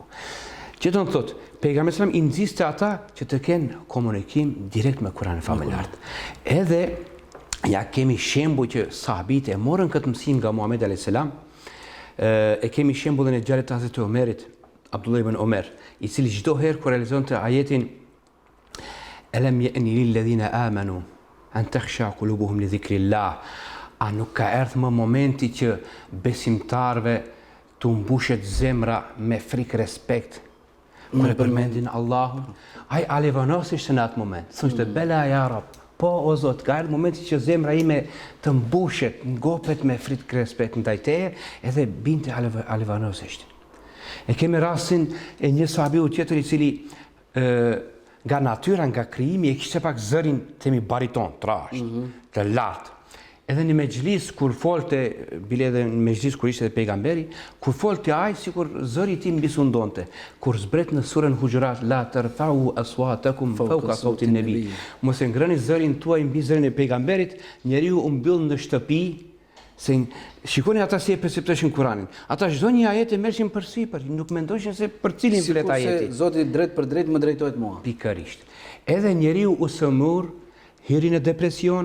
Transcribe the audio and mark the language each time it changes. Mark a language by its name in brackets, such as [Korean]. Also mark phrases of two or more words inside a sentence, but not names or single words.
[Albanian] Që do të thotë, pejgamberi sallam i nxiste ata që të kenë komunikim direkt me Kur'anin familjar. Edhe ja kemi shembull që sahabit e morën këtë mësim nga Muhamedi [Arabic] عليه السلام. [Albanian] E kemi shembullin e djalit të Hazreti Omerit, Abdullah ibn Omer, i cili çdo herë kur realizonte ajetin [Arabic] ألم يأن للذين آمنوا أن تخشع قلوبهم لذكر الله. [Albanian] A nuk ka erdhur më momenti që besimtarve të mbushet zemra me frikë respekt kur e përmendin Allahun? Ai alevanosisht në atë moment. Thoshte [Arabic] بلى يا رب, [Albanian] po o Zot, ka erdhur momenti që zemra ime të mbushet, ngopet me frikë respekt ndaj teje, edhe binte alevanosisht. E kemi rastin e një sahabiu tjetër i cili nga natyra, nga krijimi, e kishte pak zërin themi bariton, trash, të lartë. Edhe në mexhlis kur folte, bile edhe në mexhlis kur ishte pejgamberi, kur folte ai sikur zëri i tij mbisundonte. Kur zbret në surën Hujurat, [Arabic] لا ترفعوا أصواتكم فوق صوت النبي. [Albanian] Mos e ngrëni zërin tuaj mbi zërin e pejgamberit, njeriu u mbyll në shtëpi, se shikoni ata si e perceptojnë Kur'anin. Ata çdo një ajet e merrshin përsipër, nuk mendojnë se për cilin flet ajeti. Se Zoti drejt për drejt më drejtohet mua. Pikërisht. Edhe njeriu u sëmur, hyri në depresion.